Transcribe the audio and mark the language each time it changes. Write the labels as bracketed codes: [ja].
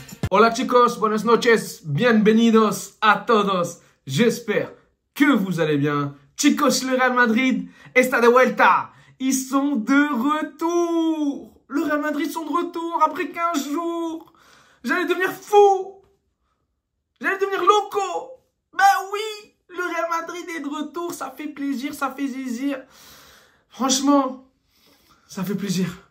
[es] Hola chicos, buenas noches, bienvenidos a todos. [fr] J'espère que vous allez bien. [es] Chicos, le Real Madrid está de vuelta. [fr] Ils sont de retour. Le Real Madrid sont de retour après 15 jours. J'allais devenir fou. J'allais devenir loco. Ben oui, le Real Madrid est de retour. Ça fait plaisir, ça fait zizir. Franchement, ça fait plaisir.